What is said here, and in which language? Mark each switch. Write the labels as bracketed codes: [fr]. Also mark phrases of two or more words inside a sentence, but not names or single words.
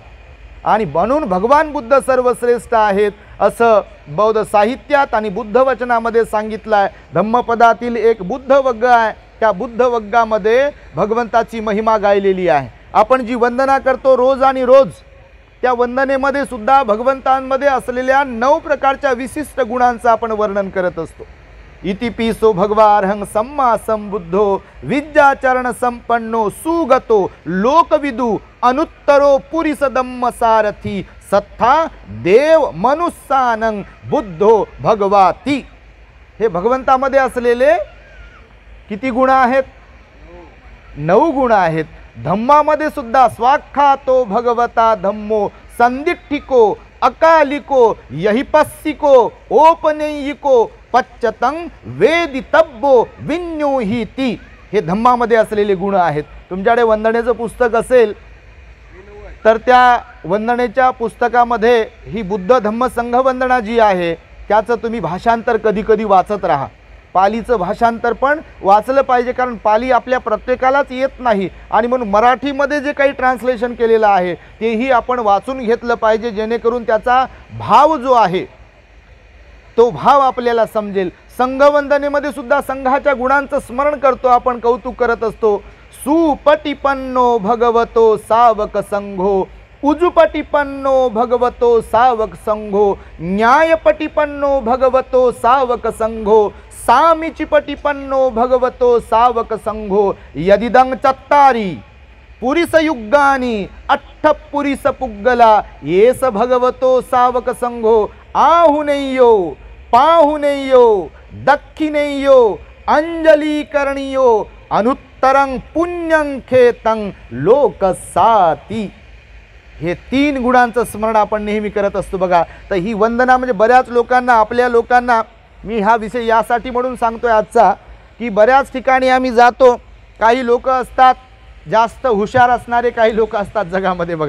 [mr] आणि म्हणून भगवान बुद्ध सर्वश्रेष्ठ आहेत असं बौद्ध साहित्यात आणि बुद्ध वचनामध्ये सांगितलं आहे. धम्मपदातील एक बुद्ध वग्ग आहे, त्या बुद्ध वग्गामध्ये भगवंताची महिमा गायलेली आहे. आपण जी वंदना करतो रोज आणि रोज, त्या वंदनेमध्ये सुद्धा भगवंतांमध्ये असलेल्या 9 प्रकारच्या विशिष्ट गुणांचं आपण वर्णन करत असतो. [pi] इतिपिसो भगवार्हं सम्मा संबुद्धो विद्याचरण संपन्नो सुगतो लोकविदु अनुत्तरो पुरीसदम्म सारथी सत्था देव मनुष्यानं बुद्धो भगवाती. [mr] हे भगवंतामध्ये असलेले किती गुण आहेत? 9 गुण आहेत. धम्मामध्ये सुद्धा [pi] स्वाख्यातो भगवता धम्मो संदिठ्ठिको अकालिको यहिपस्सिको ओपनयिको पच्चतं वेदितब्बो विन्योहिती. [mr] हे धम्मामध्ये असलेले गुण आहेत. तुमच्याकडे वंदनेचं पुस्तक असेल तर त्या वंदनेच्या पुस्तकामध्ये ही बुद्ध धम्म संघ वंदना जी आहे त्याचं तुम्ही भाषांतर कधी कधी वाचत राहा. पालीचं भाषांतर पण वाचलं पाहिजे, कारण पाली आपल्या प्रत्येकालाच येत नाही. आणि म्हणून मराठीमध्ये जे काही ट्रान्सलेशन केलेलं आहे तेही आपण वाचून घेतलं पाहिजे, जेणेकरून त्याचा भाव जो आहे तो भाव आपल्याला समजेल. संघवंदनेमध्ये सुद्धा संघाच्या गुणांचं स्मरण करतो आपण, कौतुक करत असतो. [pi] सुपटिपन्नो भगवतो सावक संघो उजुपटिपन्नो भगवतो सावक संघो न्यायपटिपन्नो भगवतो सावक संघो सामीचिपटिपन्नो भगवतो सावक संघो यदिदं चत्तारी पुरीसयुगानी अट्ठपुरीस पुग्गला येस भगवतो सावक संघो आहुनेयो पाहुनेयो दक्षिणेयो अंजलीकरणीयो अनुत्तरं पुण्यं खेतं लोकसाती. [mr] हे 3 गुणांचं स्मरण आपण नेहमी करत असतो बघा. तर ही वंदना म्हणजे बऱ्याच लोकांना, आपल्या लोकांना, मी हा विषय यासाठी म्हणून सांगतोय आजचा की बऱ्याच ठिकाणी आम्ही जातो, काही लोक असतात जास्त हुशार असणारे, काही लोक असतात जगामध्ये बघा.